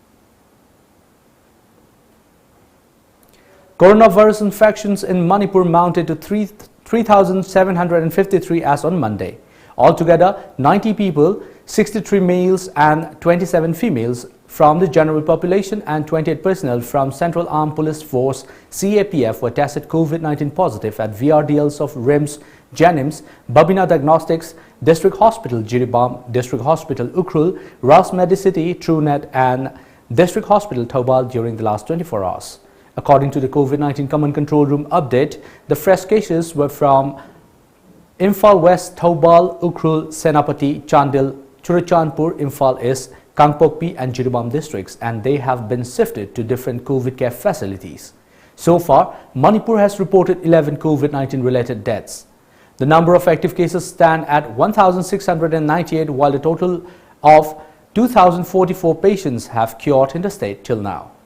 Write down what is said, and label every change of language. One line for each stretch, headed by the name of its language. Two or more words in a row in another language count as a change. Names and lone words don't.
English: Coronavirus infections in Manipur mounted to 3,753 as on Monday. Altogether, 90 people, 63 males and 27 females from the general population and 28 personnel from Central Armed Police Force CAPF were tested COVID-19 positive at VRDLs of RIMS, Janims, Babina Diagnostics, District Hospital Jiribam, District Hospital Ukhrul, Ras Medicity, TrueNet and District Hospital Thoubal during the last 24 hours. According to the COVID-19 Command Control Room update, the fresh cases were from Imphal West, Thoubal, Ukhrul, Senapati, Chandil, Churachandpur, Imphal East, Kangpokpi and Jiribam districts, and they have been shifted to different COVID care facilities. So far, Manipur has reported 11 COVID-19 related deaths. The number of active cases stand at 1,698 while the total of 2,044 patients have cured in the state till now.